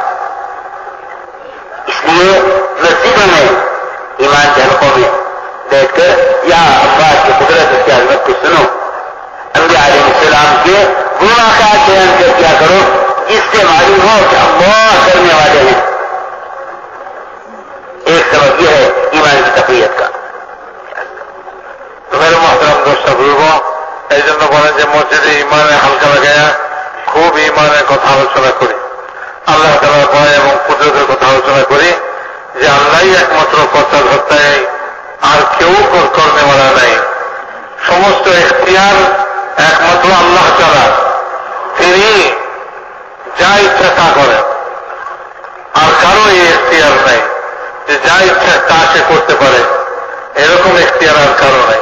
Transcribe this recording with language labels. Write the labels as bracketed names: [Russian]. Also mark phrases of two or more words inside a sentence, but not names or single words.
[Urdu] اس لیے مسجدوں میں ایمان کے حلقوں میں بیٹھ کر یہاں اللہ کی قدرت، اس کی عظمت کو سنو. انبیاء علیہ السلام کے وہ واقعات بیان کر کیا کرو جس سے معلوم ہو کہ اللہ کرنے والے ہیں. ایک سبب یہ ہے ایمان کی تقویت کا. تو میرے محترم دوست بزرگوں، [Bangla] এই জন্য বলেন যে মসজিদে ইমানের হালকা লাগায়া খুব ইমানের কথা আলোচনা করি, আল্লাহ তাআলার ভয় এবং কুদরতের কথা আলোচনা করি যে আল্লাহই একমাত্র কর্তা ধর্তা, আর কেউ করনেওয়ালা নাই. সমস্ত ইখতিয়ার একমাত্র আল্লাহ তাআলা, তিনি যা ইচ্ছা তা করেন, আর কারো এই ইখতিয়ার নাই যে যা ইচ্ছা তা সে করতে পারে, এরকম ইখতিয়ার আর কারো নাই.